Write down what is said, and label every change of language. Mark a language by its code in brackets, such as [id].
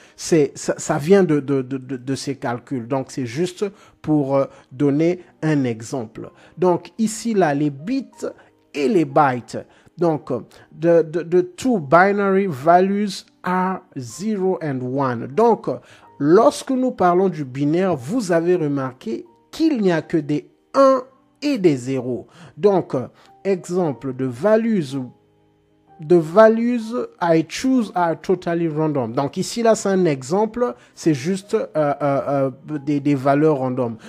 [fr] Ça vient de ces calculs. Donc, c'est juste pour donner un exemple. Donc, ici, là, les bits et les bytes. [en] Donc, the two binary values are 0 and 1. [fr] Donc, lorsque nous parlons du binaire, vous avez remarqué qu'il n'y a que des 1 et des 0. Donc, exemple de values. [en] The values I choose are totally random. [fr] Donc ici, là, c'est un exemple. C'est juste des valeurs random.